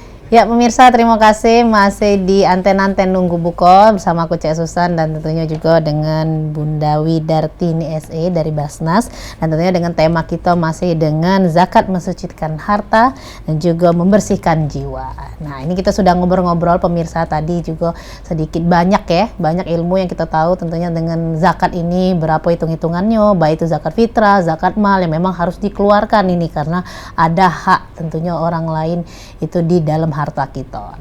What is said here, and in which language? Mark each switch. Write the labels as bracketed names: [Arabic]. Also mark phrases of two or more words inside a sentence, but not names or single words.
[Indonesian] Ya pemirsa, terima kasih masih di anten-anten nunggu buko bersama aku Cek Susan dan tentunya juga dengan Bunda Widartini SE dari Basnas, dan tentunya dengan tema kita masih dengan zakat mensucikan harta dan juga membersihkan jiwa. Nah ini kita sudah ngobrol-ngobrol pemirsa tadi juga sedikit banyak banyak ilmu yang kita tahu tentunya dengan zakat ini, berapa hitung-hitungannya, baik itu zakat fitrah, zakat mal yang memang harus dikeluarkan ini karena ada hak tentunya orang lain itu di dalam harta kita.